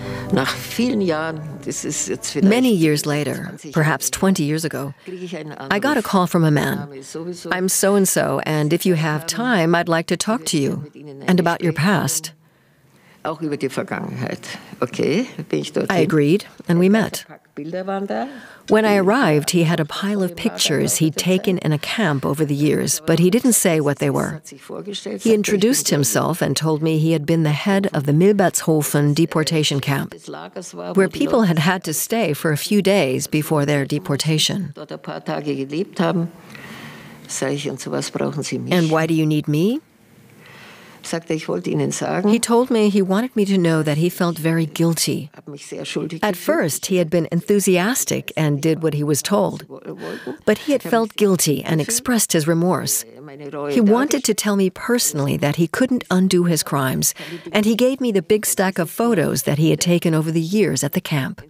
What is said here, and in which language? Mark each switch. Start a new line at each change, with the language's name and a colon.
German: Nach vielen Jahren, das ist jetzt vielleicht
English: many years later, perhaps 20 years ago, I got a call from a man. I'm so-and-so, and if you have time, I'd like to talk to you, and about your past.
German: Auch über die Vergangenheit. Okay, bin ich dorthin.
English: I agreed, and we met.
German: Bilder waren da.
English: When I arrived, he had a pile of pictures he'd taken in a camp over the years, but he didn't say what they were. He introduced himself and told me he had been the head of the Milbertshofen deportation camp, where people had had to stay for a few days before their deportation.
German: Dort ein paar Tage gelebt haben. Sag ich, und so was brauchen Sie mich?
English: And why do you need me?
German: Sagte, ich wollte Ihnen sagen.
English: He told me he wanted me to know that he felt very guilty. At first, he had been enthusiastic and did what he was told. But he had felt guilty and expressed his remorse. He wanted to tell me personally that he couldn't undo his crimes, and he gave me the big stack of photos that he had taken over the years at the camp.